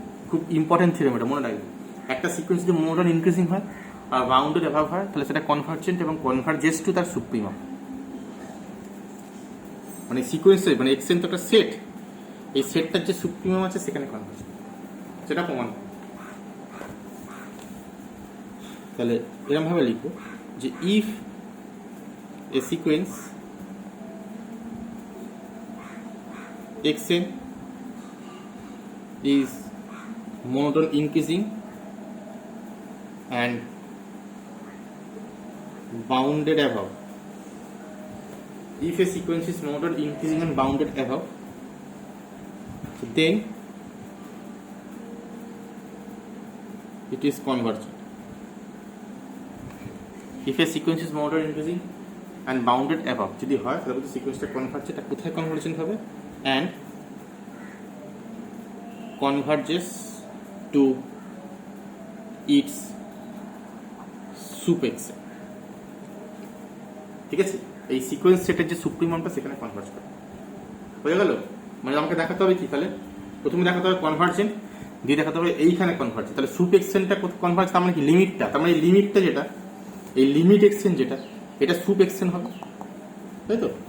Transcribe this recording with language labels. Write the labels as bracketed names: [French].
[Bangla] খুব important theorem, এটা মনে রাখবে। একটা সিকোয়েন্স যদি মনোটোন ইনক্রিজিং হয় আর বাউন্ডেড অ্যাভাব হয়, তাহলে সেটা কনভার্জেন্ট এবং কনভার্জেস টু তার সুপ্রিমাম। মানে সিকোয়েন্স মানে এক্সটেন্ড তো একটা সেট, এই সেটটার যে সুপ্রিমাম আছে সেখানে কনভার্জ, সেটা প্রমাণ। তাহলে এরকম ভাবে লিখবো যে [English] If a sequence xn is monotone increasing and bounded above, if a sequence is monotone increasing and bounded above, then it is convergent. If a sequence is monotone increasing and bounded above [Bangla] যদি হয় তাহলে বলতে সিকোয়েন্সটা convergent, এটা কোথায় convergent হবে, [English] and converges to its sup x। [Bangla] ঠিক আছে, এই সিকোয়েন্স সেটের যে সুপ্রিমামটা সেখানে কনভার্জ করে। হয়ে গেল, মানে আমাকে দেখাতে হবে কি, তাহলে প্রথমে দেখাতে হবে কনভার্জেন্ট, দিয়ে দেখাতে হবে এইখানে কনভার্জেন্ট। তাহলে সুপ এক্সটেন্ডটা কনভার্জ, তার মানে কি লিমিটটা, তার মানে লিমিটটা যেটা, এই লিমিট এক্সটেন্ড যেটা, এটা সুপ এক্সটেন্ড হবে, তাই তো?